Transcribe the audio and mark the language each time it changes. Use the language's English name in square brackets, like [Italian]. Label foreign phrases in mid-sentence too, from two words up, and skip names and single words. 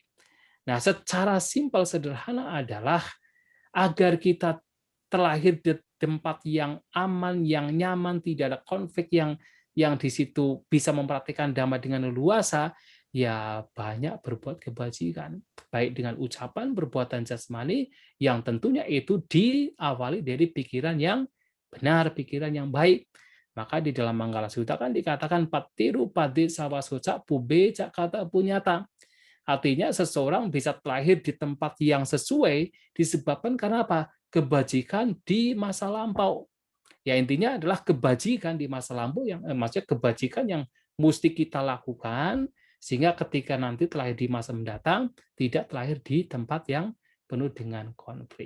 [Indonesian] Nah, secara simpel sederhana adalah agar kita terlahir di tempat yang aman, yang nyaman, tidak ada konflik, yang di situ bisa mempraktikkan Dhamma dengan leluasa, ya banyak berbuat kebajikan, baik dengan ucapan, perbuatan jasmani, yang tentunya itu diawali dari pikiran yang benar, pikiran yang baik. Maka di dalam Manggala Sutta kan dikatakan [Pali] patiru padi sawasoca pube cakata punyata. [Indonesian] Artinya seseorang bisa terlahir di tempat yang sesuai disebabkan karena apa? Kebajikan di masa lampau. Ya intinya adalah kebajikan di masa lampau yang maksudnya kebajikan yang mesti kita lakukan sehingga ketika nanti terlahir di masa mendatang tidak terlahir di tempat yang penuh dengan konflik.